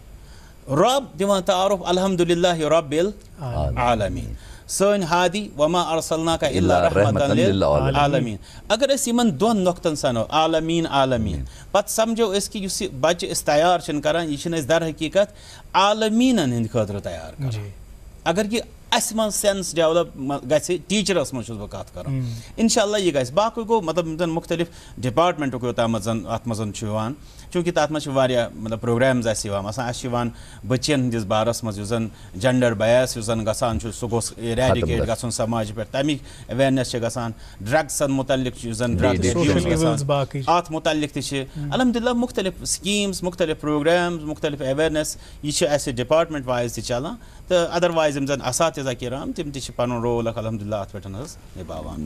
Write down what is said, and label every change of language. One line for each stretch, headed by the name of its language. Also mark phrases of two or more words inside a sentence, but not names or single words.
Kashmiri: رۄب دِوان تعارُف
Arabic: الحمدُاللہ رۄبِ العالمیٖن
Kashmiri: سٲنۍ ہادی
Arabic: وما ارسلناک الا رحمتن للعالمیٖن
Kashmiri: اگر أسۍ یِمن دۄن نۄقطن سنو عالمیٖن عالمیٖن پتہٕ سمجھو أسۍ کہِ یُس یہِ بچہِ أسۍ تیار چھِنہٕ کران یہِ چھِنہٕ أسۍ در حقیٖقت عالمیٖنن ہٕنٛدِ خٲطرٕ تیار کران اگر یہِ اس من سینس ڈیولپ گژھِ ٹیچرس من چھُس بہٕ کتھ کران انشاءاللہ یہ گژھِ باقٕے گوٚو مطلب یِم زن مختلف ڈپارٹمنٹُک یوتامتھ زن اتھ منٛز چھُ یِوان چوٗنٛکہِ تتھ منٛز چھِ واریاہ مطلب پروگرامز اَسہِ یِوان آسان اَسہِ چھِ یِوان بٔچین ہٕنٛدِس بارس منٛز یُس زن
English: gender bias
Kashmiri: یُس زن گژھان چھُ سُہ گوٚژھ ایریڈِکیٹ گژھُن سماجہِ پٮ۪ٹھ تَمِکۍ ایویرنیس چھِ گژھان ڈرگسن متعلق یُس زن ڈرگ گژھان اتھ متعلق تہِ چھِ الحمدللہ مختلف سکیٖمز مختلف پروگرامز مختلف ایویرنیس یہِ چھِ اَسہِ
English: department wise
Kashmiri: تہِ چلان تہٕ ادروایز یِم زن اساتذہ کرام تِم تہِ چھِ پنُن رول اکھ الحمدللہ اتھ پٮ۪ٹھ حظ نِباوان.